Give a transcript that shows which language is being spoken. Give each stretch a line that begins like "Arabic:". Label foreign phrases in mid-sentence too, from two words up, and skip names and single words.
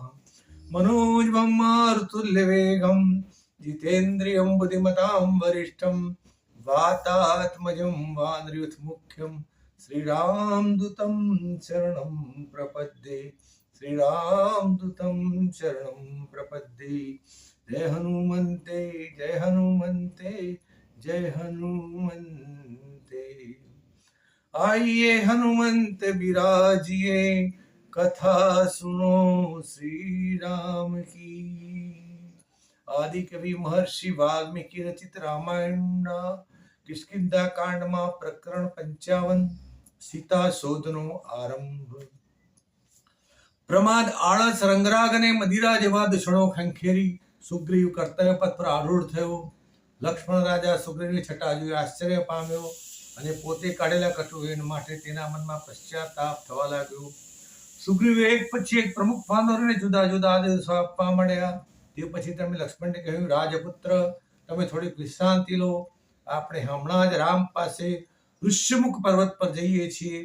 Sanskrit: मनोजवं मारुतुल्यवेगं जितेन्द्रियं बुद्धिमतां वरिष्ठं वातात्मजं वानरयूथमुख्यं श्रीरामदूतं शरणं प्रपद्ये। श्रीरामदूतं शरणं प्रपद्ये। जय हनुमन्ते जय हनुमन्ते जय हनुमन्ते।
Hindi: आइए हनुमंत बिराजिए कथा सुनो श्री राम की। आदि कवि महर्षि वाल्मीकि रचित रामायण किष्किंधा कांड में प्रकरण 55 सीता शोधनो आरंभ।
Gujarati: પ્રમાદ આળસ રંગરાગ ને મદિરા જેવા દૂષણો ખંખેરી સુગ્રીવ કર્તવ્ય પથ પર આરૂઢ થયો। લક્ષ્મણ રાજા સુગ્રીવની છટા જોઈ આશ્ચર્ય પામ્યો અને પોતે કાઢેલા કટુવેણ માટે તેના મનમાં પશ્ચાતાપ થવા લાગ્યો। સુગ્રીવે એક પછી એક પ્રમુખ વાનરોને જુદા જુદા આદેશો આપવા માંડ્યા। તે પછી તેમણે લક્ષ્મણને કહ્યું, રાજપુત્ર, તમે થોડીક વિશ્રાંતિ લો। આપણે હમણાં જ રામ પાસે ઋષ્યમુખ પર્વત પર જઈએ છીએ।